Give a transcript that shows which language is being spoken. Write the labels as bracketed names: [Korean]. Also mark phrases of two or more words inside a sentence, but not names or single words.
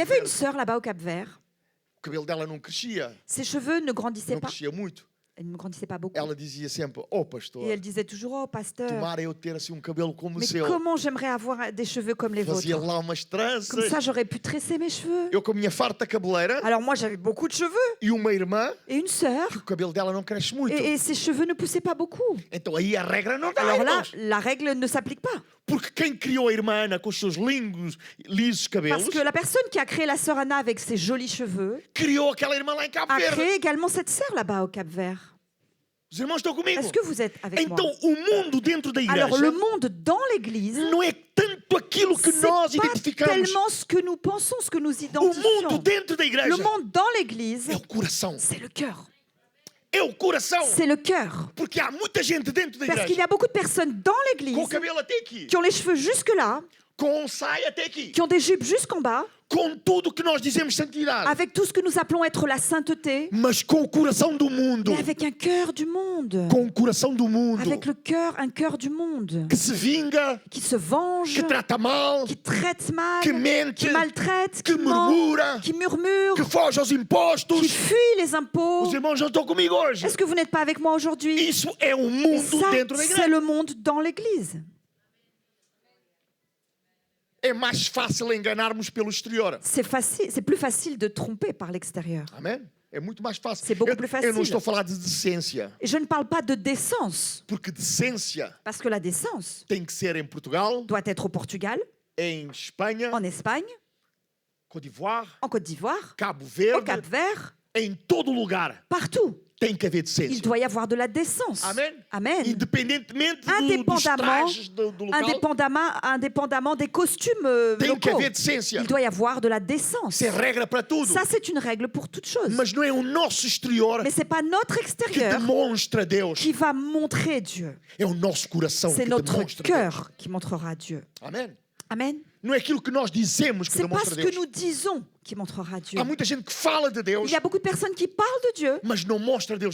[French] y avait une [Portuguese] Verde. [French] sœur là-bas au Cap-Vert. [Portuguese] O cabelo dela não crescia. [French] Ses cheveux ne grandissaient [Portuguese] Não [French] pas. [Portuguese] crescia muito. [French] Elle ne grandissait pas beaucoup. [Portuguese] Ela dizia sempre, oh pastor, [French] Et elle disait toujours, oh pasteur, [Portuguese] tomara eu ter assim cabelo como o [French] mais [Portuguese] seu. [French] comment j'aimerais avoir des cheveux comme les [Portuguese] Fazia [French] vôtres. [Portuguese] lá umas tranças. [French] Comme ça, j'aurais pu tresser mes cheveux. [Portuguese] Eu com a minha farta cabeleira [French] Alors moi, j'avais beaucoup de cheveux. [Portuguese] e uma irmã [French] Et une sœur. [Portuguese] que o cabelo dela não cresce muito. [French] Et ses cheveux ne poussaient pas beaucoup. [Portuguese] Então aí a regra não dá, [French] Alors là, [Portuguese] irmãos. [French] la règle ne s'applique pas. [Portuguese] Porque quem criou a irmã Ana com os seus lisos cabelos, [French] Parce que la personne qui a créé la sœur Anna avec ses jolis cheveux [Portuguese] criou aquela irmã lá em Cabo [French] a [Portuguese] Verde. [French] créé également cette sœur là-bas au Cap-Vert. [Portuguese] Os irmãos estão comigo? [French] Est-ce que vous êtes avec moi? [Portuguese] Então o mundo dentro da igreja [French] Alors le monde dans l'Église, [Portuguese] não é tanto aquilo que nós [French] c'est pas [Portuguese] identificamos. [French] tellement ce que nous pensons, ce que nous [Portuguese] O mundo [French] identifions. [Portuguese] dentro da igreja [French] Le monde dans l'Église, [Portuguese] é o coração. [French] c'est le cœur. [Portuguese] É o coração. [French] C'est le cœur. [Portuguese] Porque há muita gente dentro da [French] Parce qu'il y [Portuguese] igreja [French] a beaucoup de personnes dans [Portuguese] com o [French] l'Église [Portuguese] cabelo até aqui, [French] qui ont les cheveux jusque-là, [Portuguese] com saia até aqui, [French] qui ont des jupes jusqu'en bas, [Portuguese] com tudo que nós dizemos santidade, [French] avec tout ce que nous appelons être la sainteté, [Portuguese] mas com o coração do mundo. [French] mais avec un cœur du monde. [Portuguese] Com o coração do mundo. [French] Avec le cœur, un cœur du monde. [Portuguese] Que se vinga, [French] Qui se venge, [Portuguese] que trata mal, [French] qui traite mal, [Portuguese] que mente, [French] qui maltraite, [Portuguese] que [French] qui ment, [Portuguese] murmura, [French] qui murmure, [Portuguese] que foge aos [French] qui [Portuguese] impostos. [French] fuit les impôts. [Portuguese] Os irmãos não estão comigo hoje. [French] Est-ce que vous n'êtes pas avec moi aujourd'hui? [Portuguese] Isso é o [French] Et [Portuguese] mundo [French] ça, [Portuguese] dentro da [French] c'est [Portuguese] igreja. [French] le monde dans l'Église. [Portuguese] É mais fácil enganarmos pelo exterior. [French] C'est facile, c'est plus facile de tromper par l'extérieur. [Portuguese] Amém? É muito mais fácil. [French] C'est beaucoup [Portuguese] Eu, [French] plus [Portuguese] eu [French] facile. [Portuguese] não estou a falar de decência, [French] Et je ne parle pas de décence, [Portuguese] porque decência [French] parce que la décence [Portuguese] tem que ser em Portugal, [French] doit être au Portugal, [Portuguese] em Espanha, [French] en Espagne, [Portuguese] Côte d'Ivoire, [French] en Côte d'Ivoire, [Portuguese] Cabo [French] au [Portuguese] Verde, [French] Cap-Vert, [Portuguese] em todo lugar [French] partout. [Portuguese] tem que haver [French] Il [Portuguese] decência. [French] doit y avoir de la décence. [Portuguese] Amen. [French] Amen. [Portuguese] Independentemente dos [French] Indépendamment, [Portuguese] trajes do local, [French] indépendamment des costumes [Portuguese] tem que [French] locaux. [Portuguese] haver decência. [French] Il doit y avoir de la décence. [Portuguese] Isso é regra para tudo. [French] Ça, c'est une règle pour toute chose. [Portuguese] Mas não é o nosso exterior [French] Mais c'est pas notre [Portuguese] que [French] extérieur [Portuguese] demonstra Deus. [French] qui va montrer Dieu. [Portuguese] É o nosso coração [French] C'est [Portuguese] que [French] notre [Portuguese] demonstra Deus. [French] cœur qui montrera Dieu. [Portuguese] Amém? [French] Amen. [Portuguese] Não é aquilo que nós dizemos que [French] C'est pas [Portuguese] demonstra [French] ce que [Portuguese] Deus. [French] nous disons qui montrera Dieu. [Portuguese] Há muita gente que fala de Deus, [French] Il y a beaucoup de personnes qui parlent de Dieu, [Portuguese] mas não mostra Deus